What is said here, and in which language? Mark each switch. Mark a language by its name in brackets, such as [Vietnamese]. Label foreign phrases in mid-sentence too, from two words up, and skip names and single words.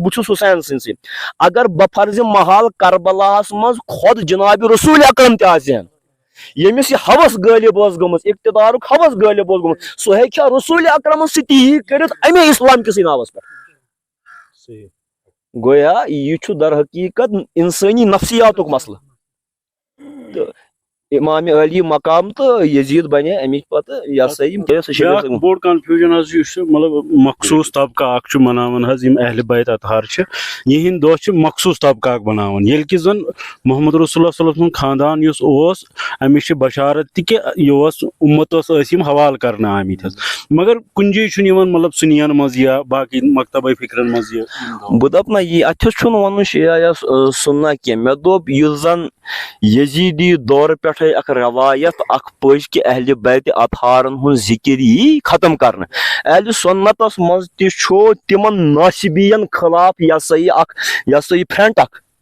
[Kashmiri] بہٕ چھُس حسین سٕنٛدۍ سۭتۍ اگر بہٕ فرضِ محال کربلاہس منٛز خۄد جناب رسول اکرم تہِ آسہِ ہن ییٚمِس یہِ ہوس غٲلب ٲس گٔمٕژ اقتدارُک ہوس غٲلب اوس گوٚمُت سُہ ہیٚکہِ ہا رسول اکرمس سۭتۍ یی کٔرِتھ امے اسلام کِسٕے ناوس پٮ۪ٹھ گویا یہ چھُ در حقیقت انسٲنی نفسیاتُک مسلہٕ تہٕ امام علی مقام تو یزید بنے امچ پتہ یہ ہسا بیاکھ بوڑ کنفیوجن حظ یہ مطلب مخصوص طبقہ اکھ مناوان حظ یم اہل بیت اطہار یہند دہ چھ مخصوص طبقہ اکھ بناوان ییٚلہِ کہِ زن محمد رسول اللہ [Arabic] صلی اللہ علیہ وسلم [Kashmiri] خاندان یُس اوس امِچ چھِ بشارت تہِ کہِ یہِ اوس اُمتس ٲسۍ یِم حوالہٕ کرنہٕ آمٕتۍ حظ مگر کُنہِ جایہِ چھُنہٕ یِوان مطلب سُنین منٛز یا باقٕے مکتبے فکرن منٛز یہِ بہٕ دپ نہ یہِ اتھس چھُنہٕ ونُن شیعہ یا سُنہ کینٛہہ مےٚ دوٚپ یُس زن یزیدی دور پٮ۪ٹھے اکھ روایت اکھ پٔز کہِ اہلِ بیتِ اطہارن ہُنٛد ذکر یی ختم کرنہٕ اہلِ سنتس منٛز تہِ چھُ تِمن ناصبین خلاف یہ ہسا یہِ فرنٹ اکھ